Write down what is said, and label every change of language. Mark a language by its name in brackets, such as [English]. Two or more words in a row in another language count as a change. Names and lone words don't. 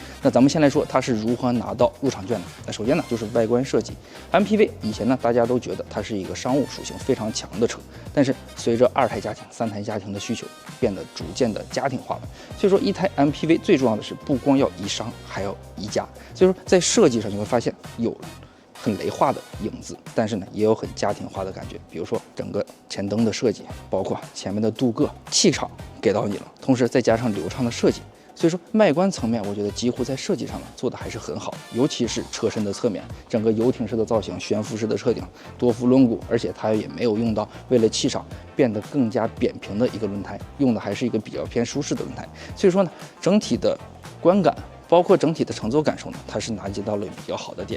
[Chinese] 那咱們先來說它是如何拿到入場券的。那首先呢，就是外觀設計。MPV 以前呢，大家都覺得它是一個商務屬性非常強的車，但是隨着2胎家庭、3胎家庭的需求，變得逐漸的家庭化了。所以說，一台 MPV 最重要的是不光要宜商，還要宜家。所以說，在設計上你會發現有很雷化的影子，但是呢，也有很家庭化的感覺。比如說整個前燈的設計，包括前面的鍍鉻，氣场給到你了，同時再加上流暢的設計。所以說外觀層面，我覺得幾乎在設計上呢做的還是很好，尤其是車身的側面，整個游艇式的造型，懸浮式的車頂，多副輪毂，而且它也沒有用到為了氣场變得更加扁平的一個輪胎，用的還是一個比較偏舒適的輪胎。所以說呢，整體的觀感，包括整體的乘坐感受呢，它是拿捏到了比較好的點。